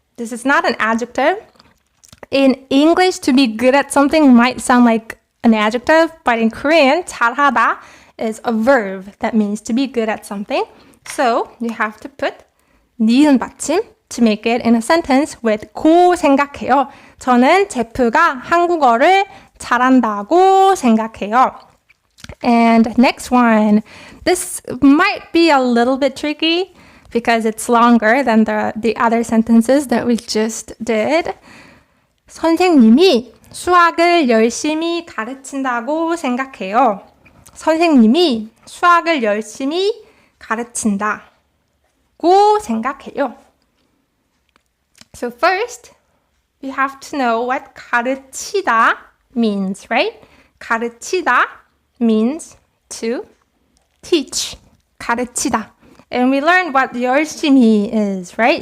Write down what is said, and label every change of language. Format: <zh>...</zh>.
<en>This is not an adjective. In English, to be good at something might sound like an adjective, but in Korean, 잘하다 is a verb that means to be good at something. So you have to put 니은 받침 to make it in a sentence with 고 생각해요.</en> <ko>저는 제프가 한국어를 잘한다고 생각해요.</ko> <en>And next one. This might be a little bit tricky because it's longer than the other sentences that we just did.</en> <ko>선생님이 수학을 열심히 가르친다고 생각해요. 선생님이 수학을 열심히 가르친다고 생각해요.</ko> <en>So first, we have to know what 가르치다 means, right? 가르치다 means to teach.</en> <ko>가르치다.</ko> <en>And we learned what 열심히 is, right?</en>